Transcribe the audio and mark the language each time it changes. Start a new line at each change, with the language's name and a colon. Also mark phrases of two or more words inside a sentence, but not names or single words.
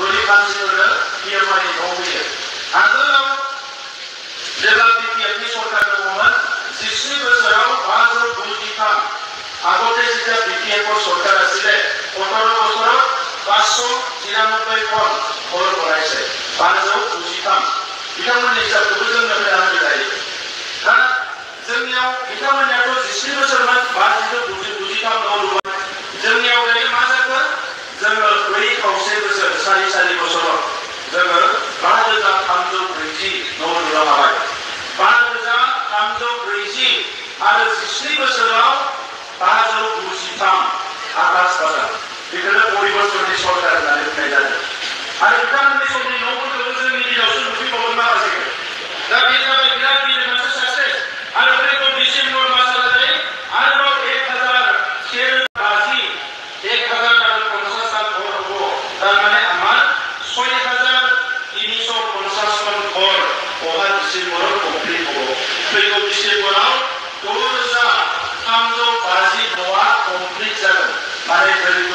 Bodo: मानसिफोरनो PMI न' होयो आगोलाव जेब्ला BPFनि सरकार दङमोन 17 बोसोराव 593 আগতে
Assamese: যেতিয়া BPFৰ চৰকাৰ আছিলে 15 বছৰত 593 খন ঘৰ বনাইছে
Bodo: 593 बिथांमोननि हिसाबखौबो जोंनो होनानै जायो दा जोंनियाव बिथांमोननियाथ' 17 बोसोरमोन 593 न' लुबाय जोंनियाव दायो मा जाखो जोङो 4 खावसे बोसोर 4 बोसोराव जोङो 5340 न' लुनो हाबाय 5340 आरो 17 बोसोराव 593 आकाश बाजार बेखौनो परिबर्तननि सरकार होननानै बुंनाय जादों आरो बिथांमोननि समनि न'फोरखौबो जोंनि दिनावसो नुफैबावगोन माखासेखौ दा बे जाबाय बिराद गिदिर मोनसे साक्सेस आरो फैगौ डिसेम्बर मासहालागै आरोबाव 1050 1050
Assamese: ঘর হবো তার মানে আমার
Bodo: 6350
Assamese: খন ঘর অহা ডিসেম্বরাव কমপ্লিট হবো
Bodo: फैगौ डिसेम्बराव 2350 न'आ कमप्लिट जागोन माने भेरिगुड